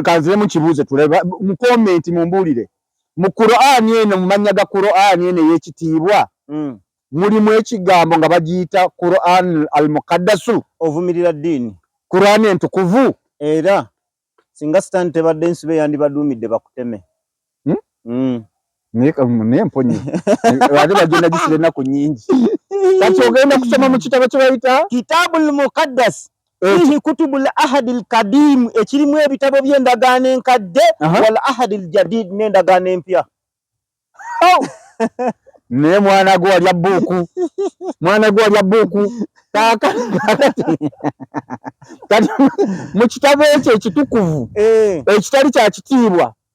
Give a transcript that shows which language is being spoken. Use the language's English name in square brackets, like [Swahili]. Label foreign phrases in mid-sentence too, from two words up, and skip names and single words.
[Ganda] kanziremu kibuuzo tuleba mu komenti mumbuulire mu Qur'ani eno mu mannya ga Qur'ani eno ey'ekitiibwa mulimu ekigambo nga bagiyita Qur'an al-Muqaddasu ovumirira ddiini Qur'ani entukuvu era singa sitaani tebadde ensibe yandibaduumidde bakuteme naye mponye ate bagenda gisira ennaku nnyingi kati ogenda kusoma mu kitabo kye bayita [Arabic] الكتاب المقدس فيه كتب العهد القديم [Ganda] ekirimu ebitabo by'endagaano enkadde [Arabic] والعهد الجديد [Ganda] n'endagaano empya naye mwana gwe walya bbuuku kati mu kitabo ekyo ekitukuvu ekitali kya kitiibwa